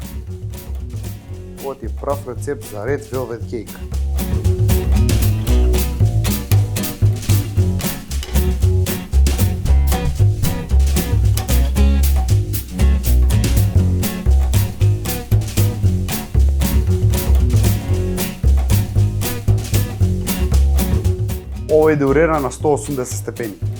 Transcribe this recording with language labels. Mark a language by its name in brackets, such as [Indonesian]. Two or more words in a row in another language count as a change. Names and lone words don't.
[Macedonian] Ова ти е прав рецепт за [English] red velvet cake. [Macedonian] Ова е деурера на 180 степени.